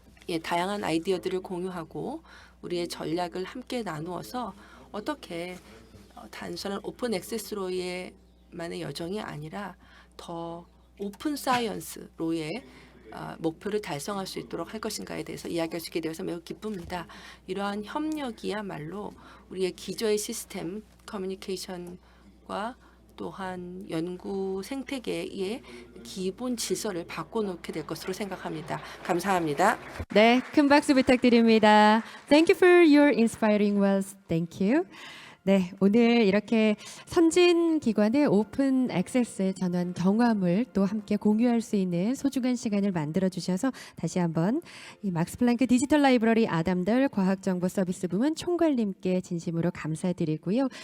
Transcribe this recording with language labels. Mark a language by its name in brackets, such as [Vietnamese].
[Korean] 예, 다양한 아이디어들을 공유하고 우리의 전략을 함께 나누어서 어떻게 단순한 오픈 액세스로의 만의 여정이 아니라 더 오픈 사이언스로의 목표를 달성할 수 있도록 할 것인가에 대해서 이야기할 수 있게 되어서 매우 기쁩니다. 이러한 협력이야말로 우리의 기저의 시스템 커뮤니케이션과 또한 연구 생태계의 기본 질서를 바꿔놓게 될 것으로 생각합니다. 감사합니다. 네, 큰 박수 부탁드립니다. [English] Thank you for your inspiring words. Thank you. [Korean] 네, 오늘 이렇게 선진 기관의 오픈 액세스 전환 경험을 또 함께 공유할 수 있는 소중한 시간을 만들어 주셔서 다시 한번 이 막스 플랑크 디지털 라이브러리 아담덜 과학정보 서비스 부문 총괄님께 진심으로 감사드리고요.